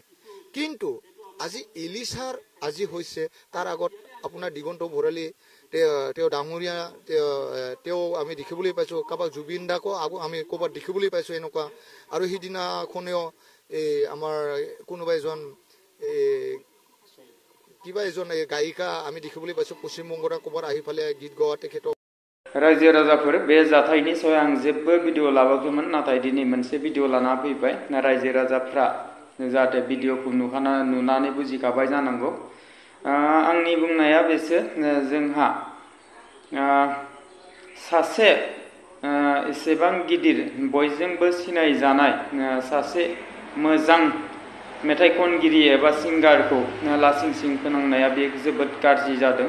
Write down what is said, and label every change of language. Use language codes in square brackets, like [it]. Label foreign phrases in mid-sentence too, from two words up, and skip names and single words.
[as] কিন্তু আজি ইলিচাৰ আজি হৈছে তাৰ আগত আপোনাৰ দিগন্ত ভৰালী তেওঁ ডাঙৰীয়া তেওঁ আমি দেখিবলৈ পাইছোঁ, কাৰোবাক জুবিন দাকো আমি ক'ৰবাত দেখিবলৈ পাইছোঁ এনেকুৱা। আৰু সিদিনাখনেও এই আমাৰ কোনোবা এজন কিবা এজন গায়িকা আমি দেখিবলৈ পাইছোঁ পশ্চিমবংগৰ ক'ৰবাত আহি পেলাই গীত গোৱা তেখেতক। [brx] रायजो राजाफोर बे जाथायनि सायाव आं जेबो भिडिअ लाबोआखैमोन, नाथाय दिनै मोनसे भिडिअ लाना फैबाय। रायजो राजाफ्रा जाहाथे भिडिअखौ नुनानै बुजिखाबाय जानांगौ। आंनि बुंनाया बेसो, जोंहा सासे एसेबां गिदिर बयजोंबो सिनायजानाय सासे मोजां मेथाइ खनगिरि एबा सिंगारखौ लासिं सिं फोनांनाया बे जोबोद गाज्रि जादों।